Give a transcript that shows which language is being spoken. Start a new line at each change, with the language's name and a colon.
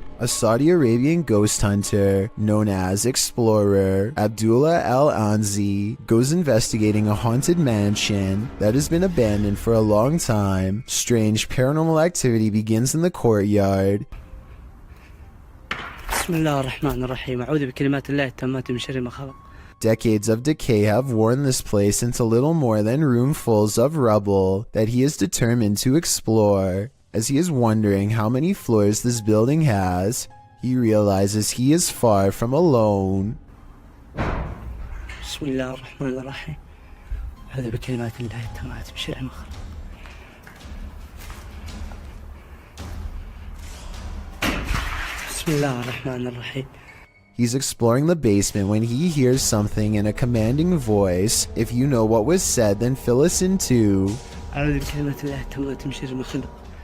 English: A Saudi Arabian ghost hunter, known as Explorer, Abdullah Al-Anzi, goes investigating a haunted mansion that has been abandoned for a long time. Strange paranormal activity begins in the courtyard.
Arabic: بسم الله الرحمن الرحيم أعوذ بكلمات الله التامات من شر ما خلق.
English: Decades of decay have worn this place into little more than roomfuls of rubble that he is determined to explore. As he is wondering how many floors this building has, he realizes he is far from alone.
Arabic: بسم الله الرحمن الرحيم أعوذ بكلمات الله التامات من شر ما خلق. بسم الله الرحمن الرحيم.
English: He's exploring the basement when he hears something in a commanding voice. If you know what was said, then fill us in too.
Arabic: أعوذ بكلمات الله التامات من شر ما خلق.